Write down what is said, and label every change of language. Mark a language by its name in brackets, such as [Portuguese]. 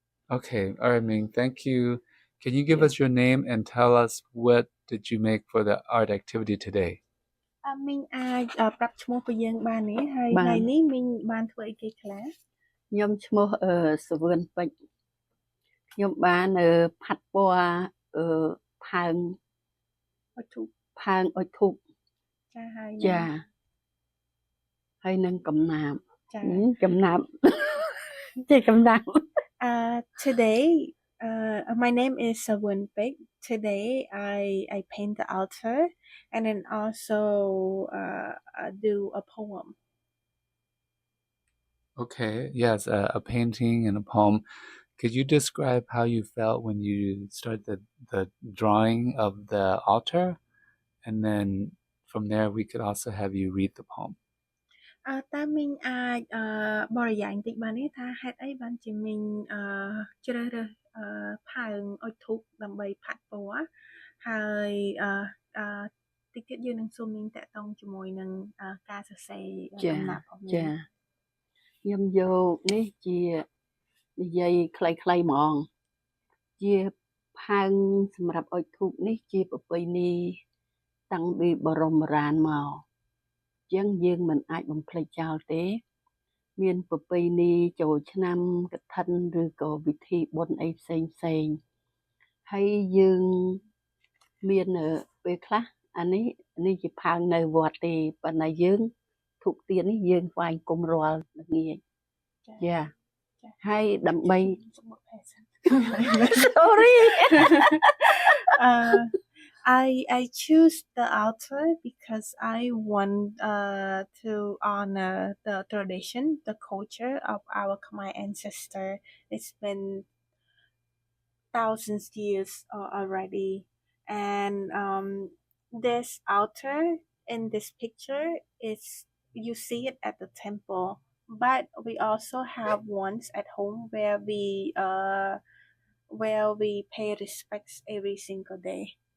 [English] Okay, all right, Ming, thank you. Can you give us your name and tell us what did you make for the art activity today? [Khmer] មីងអាចប្រាប់ឈ្មោះពីយើងបានទេហើយថ្ងៃនេះមីងបានធ្វើអីគេខ្លះខ្ញុំឈ្មោះសវឿនពេជ្រខ្ញុំបានផាត់ពណ៌ផើងអុជធូបចាហើយនឹងកំណាបចាកំណាបចេះកំណាប [English] Today my name is Savun Pek. Today I paint the altar and then also do a poem. Okay, yes, a painting and a poem. Could you describe how you felt when you started the drawing of the altar? And then from there, we could also have you read the poem. [Khmer] តើមីងអាចបរិយាយបន្តិចបានទេថាហេតុអីបានជាមីងជ្រើសរើសផើងអុជធូបដើម្បីផាត់ពណ៌ហើយតិចទៀតយើងនឹងសួរមីងតាក់ទងជាមួយនឹងការសរសេរដំណាក់របស់មីង ចាខ្ញុំយកនេះជានិយាយខ្លីៗហ្មងជាផើងសម្រាប់អុជធូបនេះជាប្រពៃណីតាំងពីបរមបុរាណមកអញ្ចឹងយើងមិនអាចបំភ្លេចចោលទេមានប្រពៃណីចូលឆ្នាំកឋិនឬក៏ពិធីបុណ្យអីផ្សេងហើយយើង មានពេលខ្លះអានេះជាផើងនៅវត្តទេប៉ុន្តែយើងធូបទៀននេះយើងថ្វាយគុំរាល់ល្ងាចចាហើយដើម្បី sorry [English] I choose the altar because I want to honor the tradition, the culture of our Khmer ancestor. It's been thousands of years already, and this altar in this picture is you see it at the temple, but we also have ones at home where we pay respects every single day.